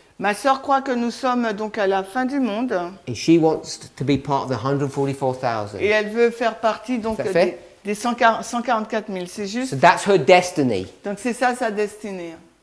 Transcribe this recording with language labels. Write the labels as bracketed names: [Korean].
[French] Ma sœur croit que nous sommes donc à la fin du monde [English] and she wants to be part of the 144,000. [French] et elle veut faire partie donc Ça fait? des 144 000. C'est juste. [English] So that's her destiny. [French] Donc c'est ça sa destinée.